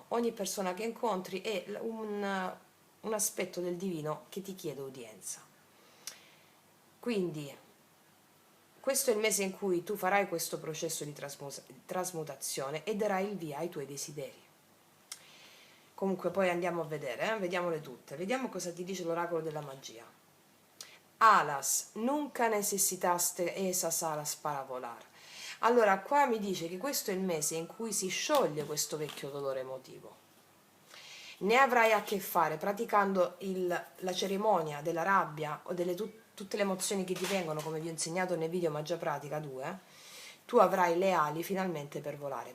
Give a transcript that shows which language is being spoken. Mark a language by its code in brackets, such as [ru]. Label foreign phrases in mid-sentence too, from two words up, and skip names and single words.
[it] Ogni persona che incontri è un aspetto del divino che ti chiede udienza. Quindi questo è il mese in cui tu farai questo processo di trasmutazione e darai il via ai tuoi desideri. Comunque poi andiamo a vedere, vediamole tutte. Vediamo cosa ti dice l'oracolo della magia. [es] Alas, nunca necessitaste esas alas para volar. [it] Allora qua mi dice che questo è il mese in cui si scioglie questo vecchio dolore emotivo ne avrai a che fare praticando la cerimonia della rabbia o tutte le emozioni che ti vengono, come vi ho insegnato nel video Magia Pratica 2, tu avrai le ali finalmente per volare.